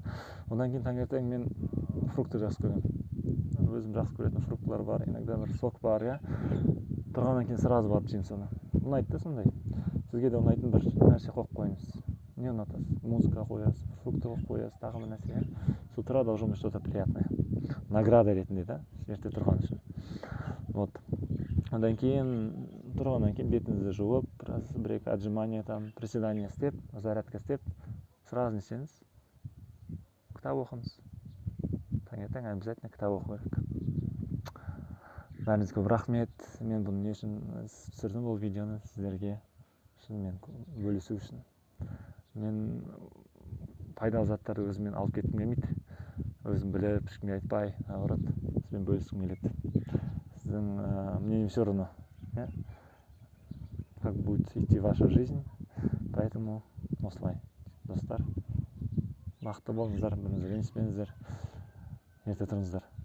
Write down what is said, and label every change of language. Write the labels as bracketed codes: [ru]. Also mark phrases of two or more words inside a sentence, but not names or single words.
[kk] Одан кейін таңертең мен фрукты жақсы көремін. Өзім жақсы көретін фруктылар бар, иногда бір сок бар, тұрғаннан кейін сразу барып жеймін соны. Ұнайды да сондай. Сізге де ұнайтын бір нәрсе қойып қойыңыз. Не ұнатасыз? Музыка қоясыз, фрукты қоясыз, тағы бір нәрсе. [ru] С утра должно быть что-то приятное. [kk] Награда ретінде, да, ерте тұрған үшін. Вот. Одан кейін тұрғаннан кейін бетіңізді жуып, бір-екі [ru] отжимания, приседания [kk] істеп, зарядка істеп, сразу не істеңіз. Кітап оқыңыз. Таңертең обязательно кітап оқу керек. Бәріңізге көп рахмет. Мен бұны не үшін түсірдім бұл видеоны сіздерге, шынымен бөлісу үшін. Мен пайдалы заттарды өзіммен алып кеткім келмейді. Өзім біліп, ешкімге айтпай, наоборот, сізбен бөліскім келеді. [ru] Сіздің мнением все равно, как будет идти ваша жизнь. [kk] Поэтому осылай, достар. Бақытты болыңыздар, біріңізді ренжітпеңіздер, ерте тұрыңыздар.